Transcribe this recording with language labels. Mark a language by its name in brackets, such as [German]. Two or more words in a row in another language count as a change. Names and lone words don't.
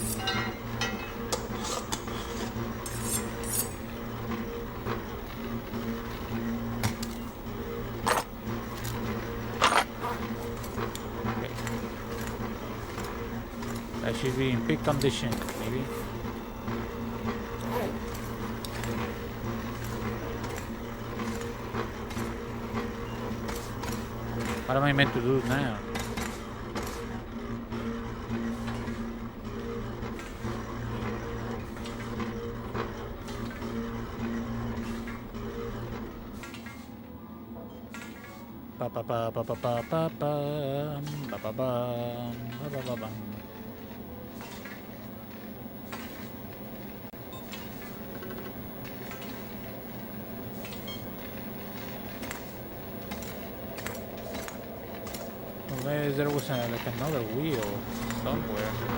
[English] Okay. I should be in peak condition, maybe. What am I meant to do now? Ba ba ba ba ba ba ba bum, ba ba bum, ba ba ba bum. Unless there was like another wheel somewhere.